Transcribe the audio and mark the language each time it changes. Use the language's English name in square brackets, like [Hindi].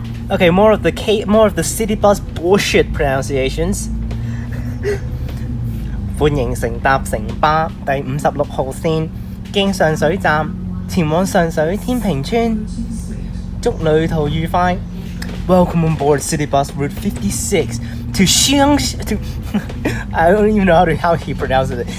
[English] Okay, more of the city bus bullshit pronunciations. [Cantonese] 歡迎乘搭城巴第56號線，經上水站前往上水天平村，祝旅途愉快。 [English] Welcome on board City Bus Route 56 to Sheung to I don't even know how he pronounces it.